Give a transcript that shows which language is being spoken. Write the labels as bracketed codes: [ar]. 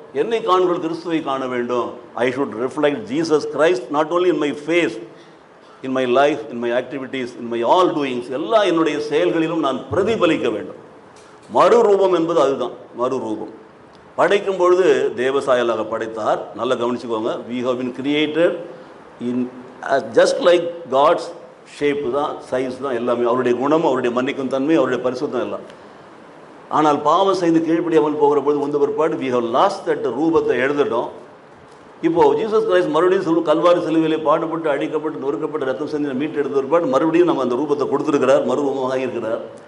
[ta] என்னை காண்கள் கிறிஸ்துவை காண வேண்டும். [en] I should reflect Jesus Christ not only in my face, in my life, in my activities, in my all doings. [ta] எல்லா என்னுடைய செயல்களிலும் நான் பிரதிபலிக்க வேண்டும். மறுரூபம் என்பது அதுதான். மறுரூபம் படைக்கும் பொழுது தேவசாயலாக படைத்தார். நல்லா கவனிச்சுக்கோங்க. [en] we have been created in just like God's shape [ta] தான், சைஸ் தான் எல்லாமே. அவருடைய குணம், அவருடைய மன்னிக்கும் தன்மை, அவருடைய பரிசுத்தம் எல்லாம். ஆனால் பாவம் செய்து கீழ்ப்படியாமல் போகிற பொழுது வந்த பிற்பாடு [en] we have lost that [ta] ரூபத்தை எழுதிட்டோம். இப்போது ஜீசஸ் கிரைஸ்ட் மறுபடியும் கல்வாரி சிலுவையிலே பாடுபட்டு அடிக்கப்பட்டு நொறுக்கப்பட்டு ரத்தம் செஞ்சு மீட்டு எடுத்த பிற்பாடு மறுபடியும் நம்ம அந்த ரூபத்தை கொடுத்துருக்கிறார், மறுரூபமாக இருக்கிறார்.